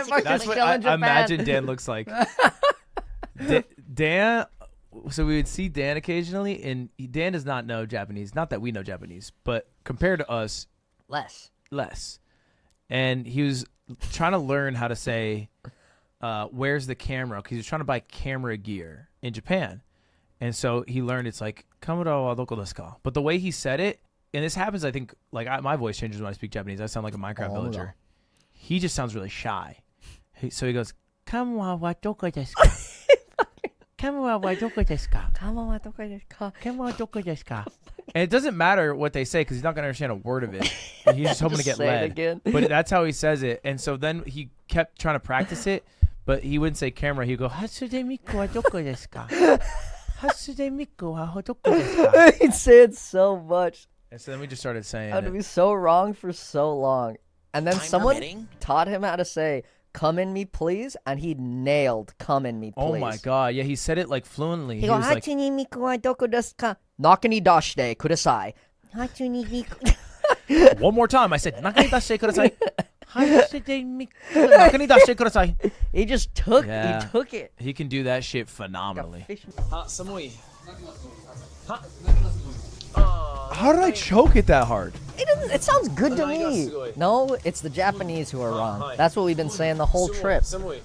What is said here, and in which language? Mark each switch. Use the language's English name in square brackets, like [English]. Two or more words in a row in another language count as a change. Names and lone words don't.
[English] That's what I imagine Dan looks like. Dan, so we would see Dan occasionally, and Dan does not know Japanese. Not that we know Japanese, but compared to us, less. And he was trying to learn how to say, where's the camera? Because he was trying to buy camera gear in Japan. And so he learned it's like, [Japanese] カメラはどこですか? [English] But the way he said it, and this happens, I think, like my voice changes when I speak Japanese. I sound like a Minecraft villager. He just sounds really shy. So he goes, [Japanese] カメラはどこですか？カメラはどこですか? カメラはどこですか? カメラはどこですか? [English] And it doesn't matter what they say because he's not going to understand a word of it. He's just hoping to get led. But that's how he says it. And so then he kept trying to practice it, but he wouldn't say camera. He'd go, [Japanese] はつでミクはどこですか? はつでミクはどこですか? [English] He'd say it so much. And so then we just started saying I'd be so wrong for so long. And then someone taught him how to say, come in me, please. And he nailed come in me, please. Oh, my God. Yeah, he said it like fluently. He goes, like, [Japanese] ミクはどこですか？中に出してください. [English] One more time. I said, [Japanese] 中に出してください. 中に出してください. [English] He just took it. He can do that shit phenomenally. [Japanese] Samui. [English] How did I choke it that hard? It sounds good to me. No, it's the Japanese who are wrong. That's what we've been saying the whole trip. [Japanese] Samui.